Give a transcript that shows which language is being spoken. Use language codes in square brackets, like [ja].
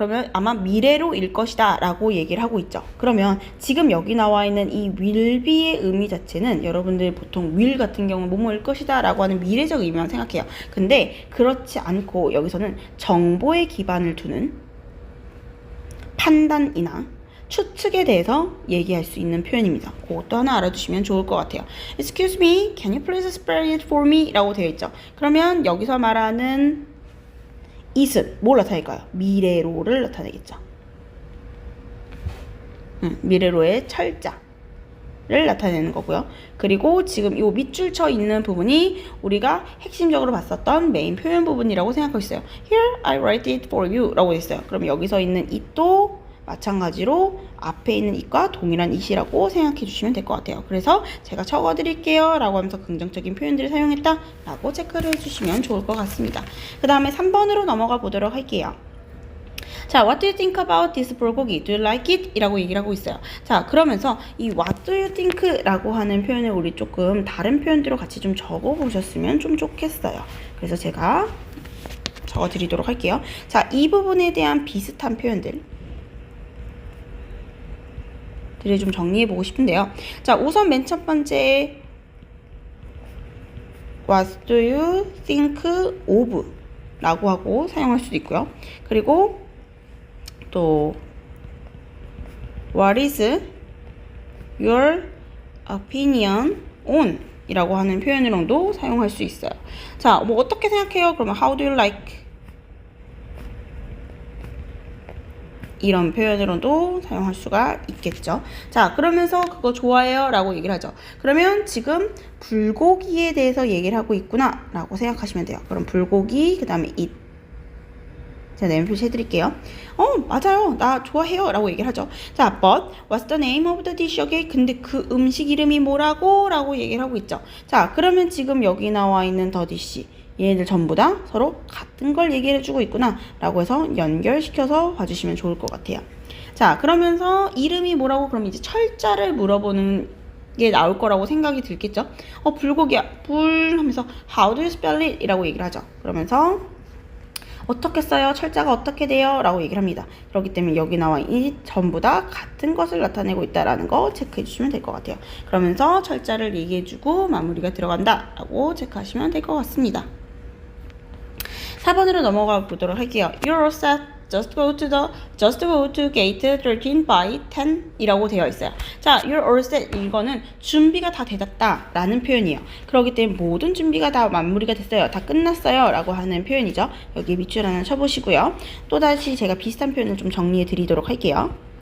[ko] 그러면 아마 미래로일 것이다 라고 얘기를 하고 있죠. 그러면 지금 여기 나와 있는 이 will be의 의미 자체는 여러분들 보통 will 같은 경우는 뭐뭐일 것이다 라고 하는 미래적 의미만 생각해요. 근데 그렇지 않고 여기서는 정보에 기반을 두는 판단이나 추측에 대해서 얘기할 수 있는 표현입니다. 그것도 하나 알아두시면 좋을 것 같아요. [en] Excuse me, can you please spell it for me? [ko] 라고 되어 있죠. 그러면 여기서 말하는 it은 뭘 나타낼까요? 미래로를 나타내겠죠. 미래로의 철자. 를 나타내는 거고요. 그리고 지금 이 밑줄 쳐 있는 부분이 우리가 핵심적으로 봤었던 메인 표현 부분이라고 생각하고 있어요. [en] Here I write it for you [ko] 라고 했어요. 그럼 여기서 있는 it도 마찬가지로 앞에 있는 it과 동일한 it이라고 생각해 주시면 될 것 같아요. 그래서 제가 적어 드릴게요 라고 하면서 긍정적인 표현들을 사용했다 라고 체크를 해주시면 좋을 것 같습니다. 그 다음에 3번으로 넘어가 보도록 할게요. [en] 자, what do you think about this 불고기? Do you like it? [ko] 이라고 얘기를 하고 있어요. 자, 그러면서 이 [en] what do you think? [ko] 라고 하는 표현을 우리 조금 다른 표현들로 같이 좀 적어 보셨으면 좀 좋겠어요. 그래서 제가 적어 드리도록 할게요. 자, 이 부분에 대한 비슷한 표현들 들을 좀 정리해 보고 싶은데요. 자, 우선 맨 첫 번째 [en] what do you think of? [ko] 라고 하고 사용할 수도 있고요. [en] 그리고 또 What is your opinion on? [ko] 이라고 하는 표현으로도 사용할 수 있어요. 자, 뭐 어떻게 생각해요? 그러면 [en] How do you like? [ko] 이런 표현으로도 사용할 수가 있겠죠. 자, 그러면서 그거 좋아해요? 라고 얘기를 하죠. 그러면 지금 불고기에 대해서 얘기를 하고 있구나 라고 생각하시면 돼요. 그럼 불고기, 그 다음에 it. 제가 네임 표시 해드릴게요. 맞아요. 나 좋아해요. 라고 얘기를 하죠. [en] 자, but what's the name of the dish again? [ko] 근데 그 음식 이름이 뭐라고? 라고 얘기를 하고 있죠. 자, 그러면 지금 여기 나와 있는 the dish. 얘네들 전부 다 서로 같은 걸 얘기해 주고 있구나. 라고 해서 연결시켜서 봐주시면 좋을 것 같아요. 자, 그러면서 이름이 뭐라고? 그럼 이제 철자를 물어보는 게 나올 거라고 생각이 들겠죠? 불고기야. 불 하면서 [en] how do you spell it? [ko] 이라고 얘기를 하죠. 그러면서 어떻게 써요? 철자가 어떻게 돼요? 라고 얘기를 합니다. 그렇기 때문에 여기 나와 이 전부 다 같은 것을 나타내고 있다라는 거 체크해 주시면 될 것 같아요. 그러면서 철자를 얘기해 주고 마무리가 들어간다 라고 체크하시면 될 것 같습니다. 4번으로 넘어가 보도록 할게요. [en] You're all set. Just go to gate 13 by 10 [ko] 이라고 되어 있어요. [en] 자, you're all set. [ko] 이거는 준비가 다 되었다 라는 표현이에요. 그렇기 때문에 모든 준비가 다 마무리가 됐어요. 다 끝났어요 라고 하는 표현이죠. 여기 밑줄 하나 쳐보시고요. 또다시 제가 비슷한 표현을 좀 정리해 드리도록 할게요.